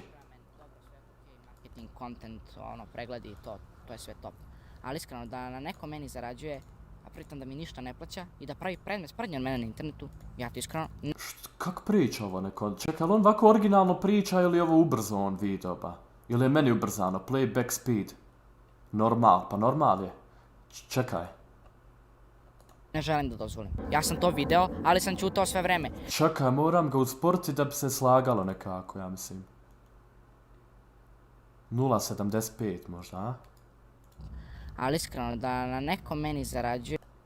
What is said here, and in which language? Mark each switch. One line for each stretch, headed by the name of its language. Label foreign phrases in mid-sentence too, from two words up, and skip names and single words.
English: Marketing, content,
Serbian: pregledi, to je sve top. Ali iskreno, da na neko meni zarađuje, a pritom da mi ništa ne plaća i da pravi predmet sprdnje od mene na internetu, ja ti iskreno... Kako priča ovo neko? Čekaj, ali on ovako originalno priča ili je ovo ubrzo on video ba? Ili je meni ubrzano?
English: Playback speed.
Serbian: Normal, pa normal je. Čekaj. Ne želim da dozvolim. Ja sam to video, ali sam ćutao sve vreme. Čekaj, moram ga usporiti da bi se slagalo nekako, ja mislim. 0,75 možda, a? Ali iskreno, da na neko meni zarađuje...